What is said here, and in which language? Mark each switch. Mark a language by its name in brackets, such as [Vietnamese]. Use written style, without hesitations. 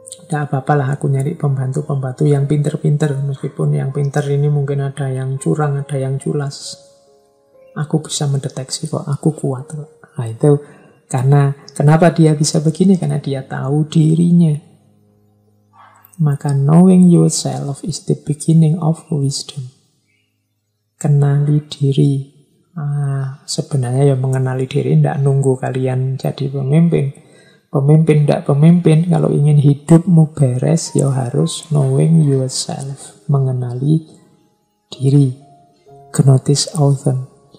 [Indonesian] Tidak apa-apalah aku nyari pembantu-pembantu yang pinter-pinter. Meskipun yang pinter ini mungkin ada yang curang, ada yang culas. Aku bisa mendeteksi kok, aku kuat kok. Nah itu karena kenapa dia bisa begini? Karena dia tahu dirinya. [English] Maka knowing yourself is the beginning of wisdom. [Indonesian] Kenali diri. Sebenarnya ya mengenali diri tidak nunggu kalian jadi pemimpin. Pemimpin tidak pemimpin, kalau ingin hidupmu beres ya harus [English] knowing yourself. [Indonesian] Mengenali diri. [Greek] Gnosis authon.